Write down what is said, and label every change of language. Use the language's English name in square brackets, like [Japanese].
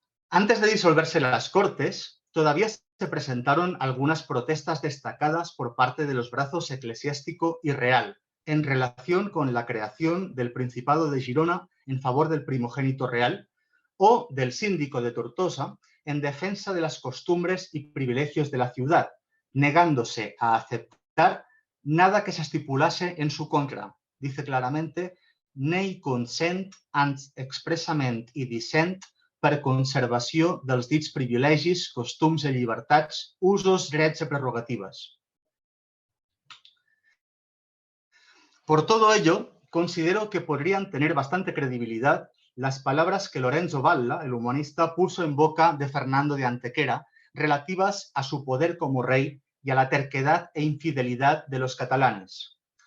[Spanish] Antes de disolverse las Cortes, todavía se presentaron algunas protestas destacadas por parte de los brazos eclesiástico y real en relación con la creación del Principado de Girona en favor del primogénito real o del síndico de Tortosa en defensa de las costumbres y privilegios de la ciudad, negándose a aceptar nada que se estipulase en su contra. Dice claramente, [Catalan] «nei consent and expressament i dissent per conservació dels dits privilegis, costums i llibertats, usos, drets i prerrogatives». [Spanish] Por todo ello, considero que podrían tener bastante credibilidad las palabras que Lorenzo Valla, el humanista, puso en boca de Fernando de Antequera relativas a su poder como rey y a la terquedad e infidelidad de los catalanes.